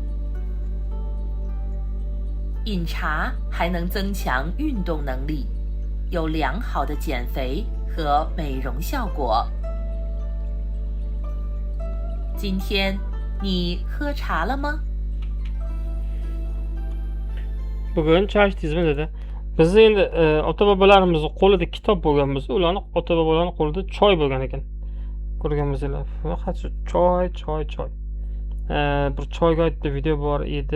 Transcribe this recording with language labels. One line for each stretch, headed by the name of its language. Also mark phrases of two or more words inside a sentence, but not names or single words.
Chinese: 饮茶还能增强运动能力，有良好的减肥和美容效果。今天你喝茶了吗？
Uzbek: Bugun choy ichdingizmi dedi. Biz endi ota-bobolarimiz qo'lida kitob bo'lgan bo'lsa, ularni ota-bobolarning qo'lida choy bo'lgan ekan. Ko'rganmizlar. Faqat choy. Bir choyga oid video bor edi.